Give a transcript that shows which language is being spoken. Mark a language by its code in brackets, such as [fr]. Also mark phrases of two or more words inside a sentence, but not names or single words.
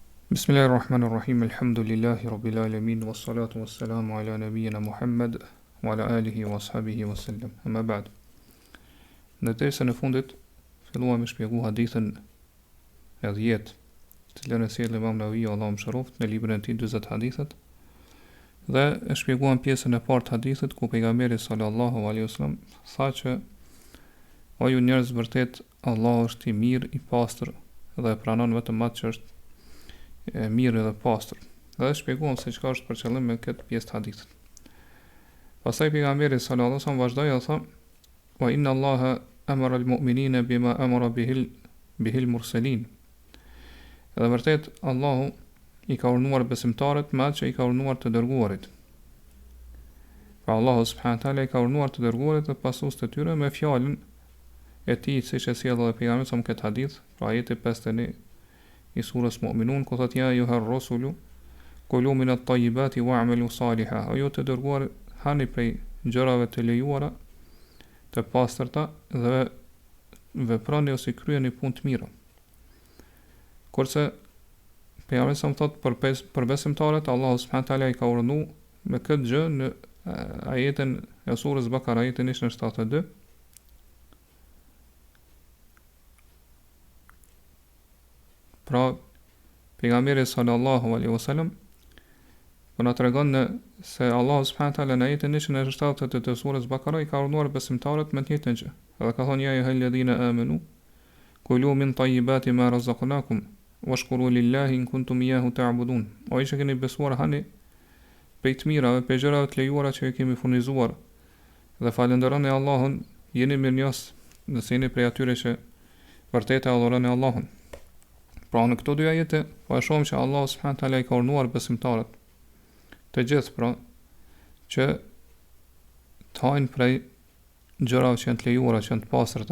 [ar] بسم الله الرحمن الرحيم. الحمد لله رب العالمين والصلاة والسلام على نبينا محمد وعلى آله وأصحابه وسلم. أما بعد. [sq] Në dersën e fundit filluam me shpjegu hadithën e dhjetë, të cilën e sjell Imam Neveviut Allahu mëshiroft në librin e tij Dyzet hadithet, dhe e shpjeguam pjesën e parë të hadithit ku pejgamberi [ar] صلى الله عليه وسلم [sq] tha që o ju njerëz, vërtet Allahu është i mirë, i pastër dhe pranon vetëm atë që është e mirë dhe pastër. Dhe shpjeguam se çka është për qëllim me këtë pjesë të hadithit. Pastaj pejgamberi [ar] صلى الله عليه وسلم [sq] vazhdoi dhe tha: [ar] "وإن الله أمر المؤمنين بما أمر به المرسلين." [sq] Dhe vërtet Allahu i ka urdhëruar besimtarët me atë që i ka urdhëruar të dërguarit. Pra Allahu [ar] سبحانه وتعالى [sq] i ka urdhëruar të dërguarit dhe pasues të tyre me fjalën e tij, siç e sjell edhe pejgamberi sa këtë hadith, pra ajeti 51 i surës Mu'minun, ku thot: [ar] "يا أيها الرسل كلوا من الطيبات واعملوا صالحا." [sq] O ju të dërguar, hani prej gjërave të lejuara, të pastërta, dhe veproni ose kryeni punë të mira. Kurse pejgamberi sa thot për besimtarët, Allahu [ar] سبحانه تعالى [sq] i ka urdhëruar me këtë gjë në ajetin e surës Bakara, ajetin 172. Pra, pejgamberi [ar] صلى الله عليه وسلم [sq] po na tregon se Allahu [ar] سبحانه تعالى [sq] në ajetin 170 të surës Bakara i ka urdhëruar besimtarët me të njëjtën gjë. Edhe ka thonë: [ar] "يا أيها الذين آمنوا كلوا من طيبات ما رزقناكم واشكروا لله إن كنتم إياه تعبدون." [sq] O ju që keni besuar, hani prej të mirave, prej gjërave të lejuara që ju kemi furnizuar, dhe falenderoni Allahun, jeni mirënjohës nëse jeni prej atyre që vërtet e adhuroni Allahun. Pra në këto dy ajete po e shohim që Allahu [ar] سبحانه تعالى [sq] i ka urdhëruar besimtarët të gjithë, pra, që të hajnë prej gjërave që janë të lejuara, që janë të pastërta.